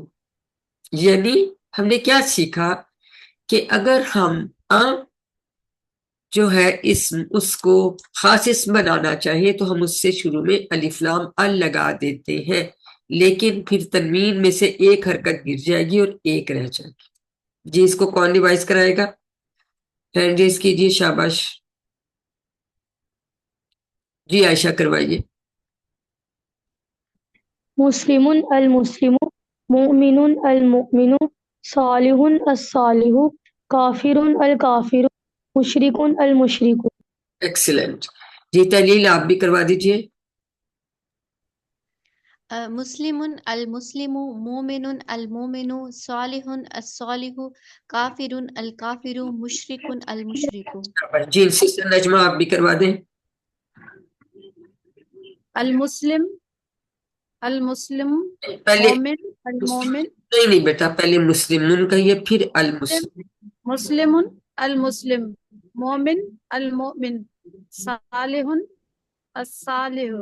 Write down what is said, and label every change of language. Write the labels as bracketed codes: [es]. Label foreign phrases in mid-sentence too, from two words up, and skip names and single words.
[ur] یعنی ہم نے کیا سیکھا کہ اگر ہم جو ہے اسم اس کو خاص اسم بنانا چاہیے تو ہم اس سے شروع میں الف لام ال لگا دیتے ہیں, لیکن پھر تنوین میں سے 1 حرکت گر جائے گی اور 1 رہ جائے گی. جی اس کو کون ریوائز کرائے گا؟ [en] hand raise [ur] کیجیے, شاباش. جی عائشہ کروائیے. [ar] مسلمون المسلم, مؤمنون المؤمن, صالحون الصالح, کافرون الکافر, مشرکون المشرک. [ur] ایکسیلنٹ جی۔ تحلیل آپ بھی کروا دیجیے. [ar] مسلمون المسلم مؤمنون المؤمن صالحون الصالح كافرون الكافر مشركون المشرك. [ur] جی سسٹر نجمہ آپ بھی کروا دیں. [ar] المسلم المسلم [ur] पहले [ar] مؤمن المؤمن [ur] نہیں نہیں بیٹا، پہلے مسلمون کہیے پھر [ar] المسلم. مسلمون المسلم مؤمن المؤمن صالحون الصالح